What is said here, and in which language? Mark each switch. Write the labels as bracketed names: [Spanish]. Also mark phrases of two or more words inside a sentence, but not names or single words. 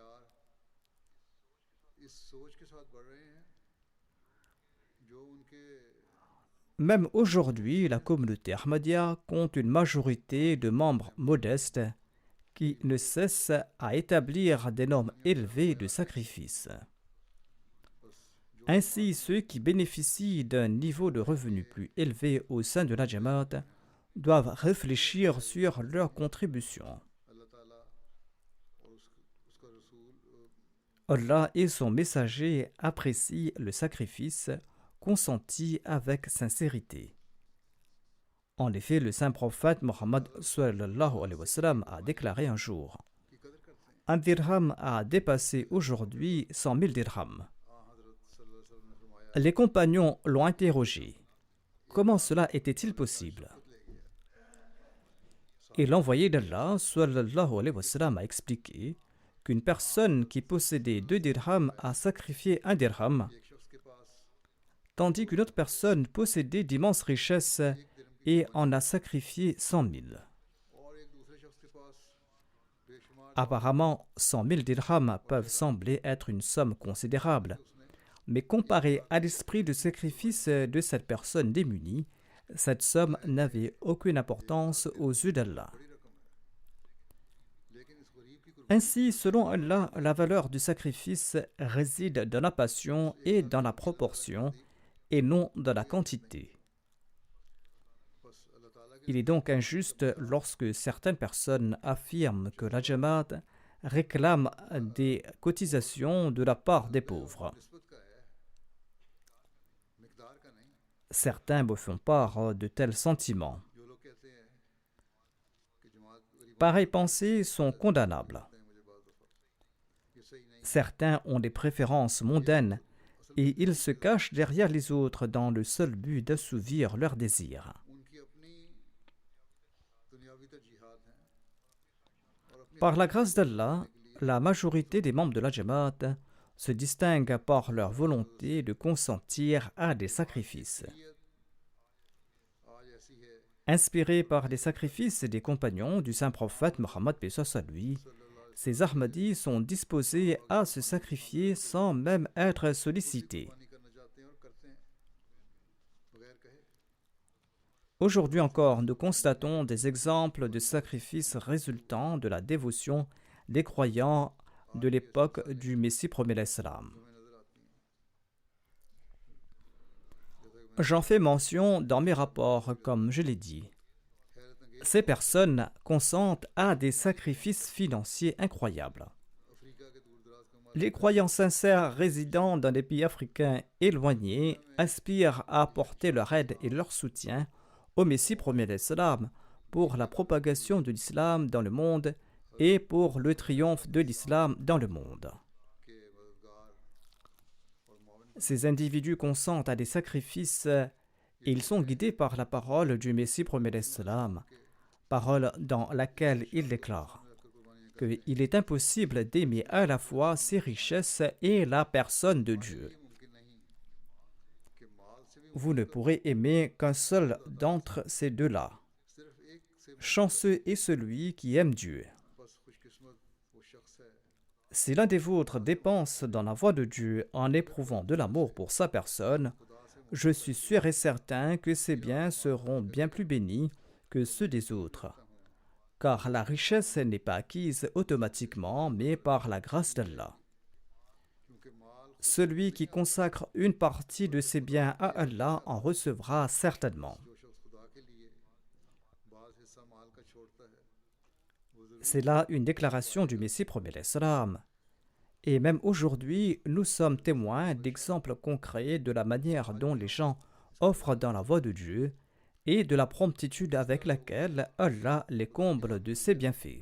[French] Même aujourd'hui, la communauté Ahmadiyya compte une majorité de membres modestes qui ne cessent à établir des normes élevées de sacrifice. Ainsi, ceux qui bénéficient d'un niveau de revenu plus élevé au sein de la Jamaat doivent réfléchir sur leur contribution. [Urdu] اللہ تعالیٰ اور اس کا رسول [French] Allah et son messager apprécient le sacrifice consenti avec sincérité. En effet, le saint prophète Mohammed [Arabic] صلی اللہ علیہ وسلم [French] a déclaré un jour: [Urdu] کی قدر کرتے ہیں. [French] un dirham a dépassé aujourd'hui 100 000 dirhams. [Urdu] हज़रत [Arabic] صلی اللہ علیہ وسلم [Urdu] نے فرمایا [French] Les compagnons l'ont interrogé: comment cela était-il possible? Et l'envoyé d'Allah [Arabic] صلی اللہ علیہ وسلم [French] a expliqué qu'une personne qui possédait 2 dirhams a sacrifié un dirham, [Urdu] ایک شخص کے پاس [French] tandis qu'une autre personne possédait d'immenses richesses et en a sacrifié 100 000. [Urdu] اور ایک دوسرے شخص کے پاس بےشمار [French] Apparemment, 100 000 dirhams peuvent sembler être une somme considérable, mais comparée à l'esprit de sacrifice de cette personne démunie, cette somme n'avait aucune importance aux yeux d'Allah. [Urdu] بڑی رقم ہے، لیکن اس غریب کی قربانی [French] Ainsi, selon Allah, la valeur du sacrifice réside dans la passion et dans la proportion, et non dans la quantité. [Urdu] بس اللہ تعالیٰ کے [French] Il est donc injuste lorsque certaines personnes affirment que la Jamaat réclame des cotisations de la part des pauvres. [Urdu] نسبت کا ہے، مقدار کا نہیں. [French] Certains me font part de tels sentiments. [Urdu] جو لوگ کہتے ہیں کہ جماعت غریب [French] Pareilles pensées sont condamnables. [Urdu] ہیں، مجھے بات دفعہ یہ صحیح نہیں. [French] Certains ont des préférences mondaines et ils se cachent derrière les autres dans le seul but d'assouvir leurs désirs. [Urdu] ان کی اپنی دنیاوی ترجیحات ہیں اور اپنی [French] Par la grâce d'Allah, la majorité des membres de la Jamaat se distinguent par leur volonté de consentir à des sacrifices. [Urdu] نیت آج ایسی ہے [French] Inspirés par les sacrifices des compagnons du saint prophète Mohammed paix soit sur lui, ces Ahmadis sont disposés à se sacrifier sans même être sollicités. [Urdu] قربانی کرنا چاہتے ہیں اور کرتے ہیں بغیر کہے. [French] Aujourd'hui encore, nous constatons des exemples de sacrifices résultant de la dévotion des croyants de l'époque du Messie premier l'Islam. [Urdu] ہمیں نظر آتی ہیں. [French] J'en fais mention dans mes rapports, comme je l'ai dit. [Urdu] حیرت انگیز [French] Ces personnes consentent à des sacrifices financiers incroyables. [Urdu] افریقہ کے دور دراز کے [French] Les croyants sincères résidant dans des pays africains éloignés aspirent à apporter leur aide et leur soutien au Messie premier l'Islam pour la propagation de l'islam dans le monde et pour le triomphe de l'islam dans le monde. [Urdu] کے مددگار اور مومن [French] Ces individus consentent à des sacrifices et ils sont guidés par la parole du Messie premier l'Islam, parole dans laquelle il déclare qu'il est impossible d'aimer à la fois ses richesses et la personne de Dieu. [Urdu] یہ ممکن نہیں کہ مال سے بھی [French] Vous ne pourrez aimer qu'un seul d'entre ces deux-là. [Urdu] صرف ایک سے [French] Chanceux est celui qui aime Dieu. [Urdu] بس خوش قسمت وہ شخص ہے [French] Si l'un des vôtres dépense dans la voie de Dieu en éprouvant de l'amour pour sa personne, je suis sûr et certain que ses biens seront bien plus bénis que ceux des autres. Car la richesse n'est pas acquise automatiquement, mais par la grâce d'Allah. [Urdu] کیونکہ مال [French] Celui qui consacre une partie de ses biens à Allah en recevra certainement. [Urdu] جو شخص خدا کے لیے بعض حصہ مال کا چھوڑتا ہے وہ ضرور [French] C'est là une déclaration du Messie premier l'Islam. Et même aujourd'hui, nous sommes témoins d'exemples concrets de la manière dont les gens offrent dans la voie de Dieu et de la promptitude avec laquelle Allah les comble de ses bienfaits.